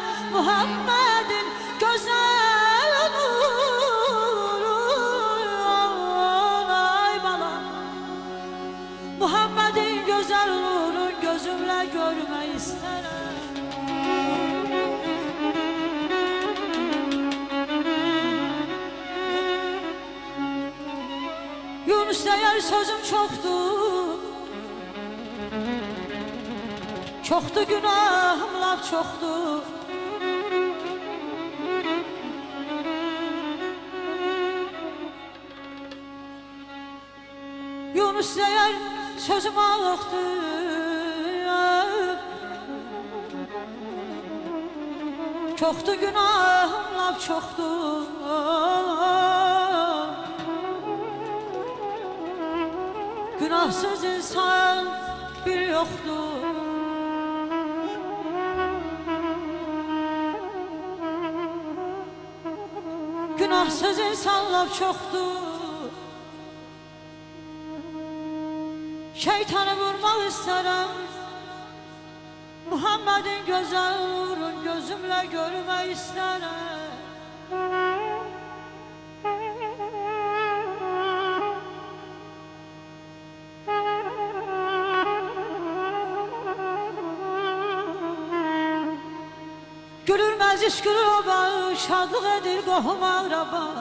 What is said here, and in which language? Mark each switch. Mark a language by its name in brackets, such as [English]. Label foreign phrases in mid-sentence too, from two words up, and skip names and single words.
[Turkish] Muhammed'in güzel nurun ay bala, Muhammed'in güzel nurun gözümle görmek isterem. [Azerbaijani] Yunus deyər sözüm çoxdur, çoxdur günahım laf çoxdur. Yunus deyər sözüm ağıqdır, çoxdur günahım laf çoxdur. [Turkish] Günahsız insan bir yoktur. Günahsız insanlar çoktur. Şeytanı vurmak isterim, Muhammed'in güzel nurun gözümle görmek isterim. [Azerbaijani] Gülür məclis gülür oba, şadlıq edir qohum ağraba.